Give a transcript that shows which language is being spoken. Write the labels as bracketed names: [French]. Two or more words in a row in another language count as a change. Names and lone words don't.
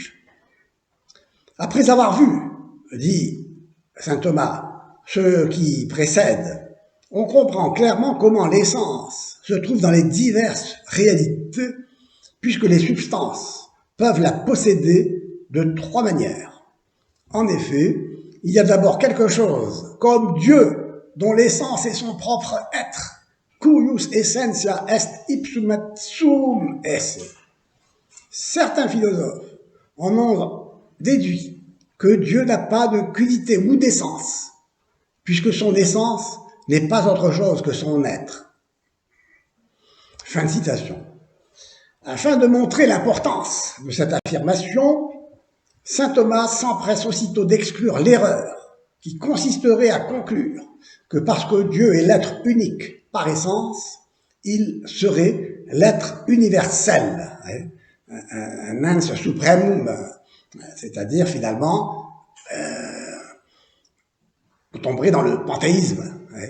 [French] Après avoir vu, dit saint Thomas, ce qui précède, on comprend clairement comment l'essence se trouve dans les diverses réalités, puisque les substances peuvent la posséder de 3 manières. En effet, il y a d'abord quelque chose comme Dieu, dont l'essence est son propre être, [Latin] cuius essentia est ipsum et sum esse. [French] Certains philosophes en ont déduit que Dieu n'a pas de quidité ou d'essence, puisque son essence n'est pas autre chose que son être. Fin de citation. Afin de montrer l'importance de cette affirmation, saint Thomas s'empresse aussitôt d'exclure l'erreur qui consisterait à conclure que parce que Dieu est l'être unique par essence, il serait l'être universel, un [Latin] ens supremum, [French] c'est-à-dire finalement on tomberait dans le panthéisme.